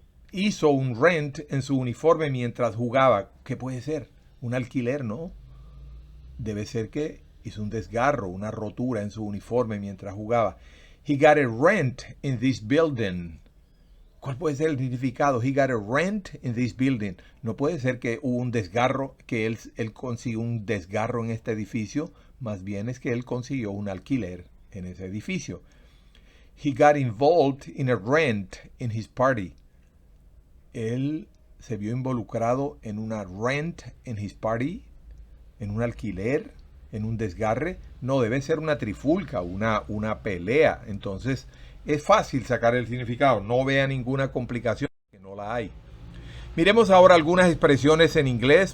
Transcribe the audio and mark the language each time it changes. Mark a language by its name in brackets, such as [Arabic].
[Spanish] Hizo un rent en su uniforme mientras jugaba. ¿Qué puede ser? Un alquiler, ¿no? Debe ser que hizo un desgarro, una rotura en su uniforme mientras jugaba. [English] He got a rent in this building. [Spanish] ¿Cuál puede ser el significado? [English] He got a rent in this building. [Spanish] No puede ser que hubo un desgarro, que él consiguió un desgarro en este edificio. Más bien es que él consiguió un alquiler en ese edificio. [English] He got involved in a rent in his party. [Spanish] Él se vio involucrado en una rent [English] in his party, [Spanish] en un alquiler, en un desgarre. No, debe ser una trifulca, una pelea. Entonces es fácil sacar el significado. No vea ninguna complicación, que no la hay. Miremos ahora algunas expresiones en inglés.